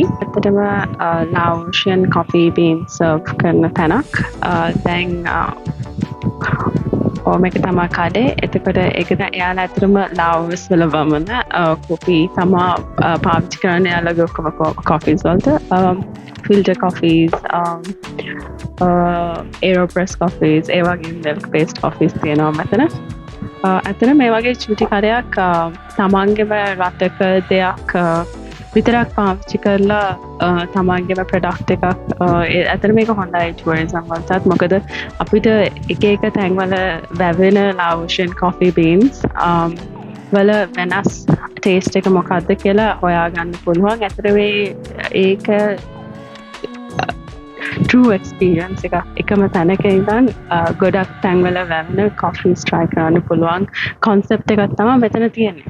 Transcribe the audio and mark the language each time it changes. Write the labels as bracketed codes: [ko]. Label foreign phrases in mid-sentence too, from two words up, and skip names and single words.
[si] ඇත්තටම ලාවුෂියන් [en] coffee bean serve [si] කරන තැනක්. දැන් මේක තමයි කඩේ. එතකොට ඒක දැන් එයාලා ඇත්තටම ලාවුස් වල වමන කොෆි තමයි පාවිච්චි කරන්නේ එයාලගේ ඔක්කොම කොෆිස් වලට. [en] Filter coffees, AeroPress coffees, [si] ඒ වගේ [en] milk based coffees [si] තියෙනවා මෙතන. ඇත්තට මේ වගේ චූටි කඩයක් තමන්ගේම රටක දෙයක් විතරක් පාවිච්චි කරලා තමන්ගේම ප්‍රොඩක්ට් එකක් ඇත්තට මේක හොඳයි ටුවරිසම් වලටත්. මොකද අපිට එක එක තැන්වල වැවෙන ලාවුෂියන් [en] coffee beans [si] වල වෙනස් ටේස්ට් එක මොකක්ද කියලා හොයාගන්න පුළුවන්. ඇත්තට ඒක [en] true experience [si] එකම තැනක ඉඳන් ගොඩක් තැන්වල වැවෙන [en] coffees try [si] කරන්න පුළුවන් concept එකක් තමයි මෙතන තියෙන්නේ.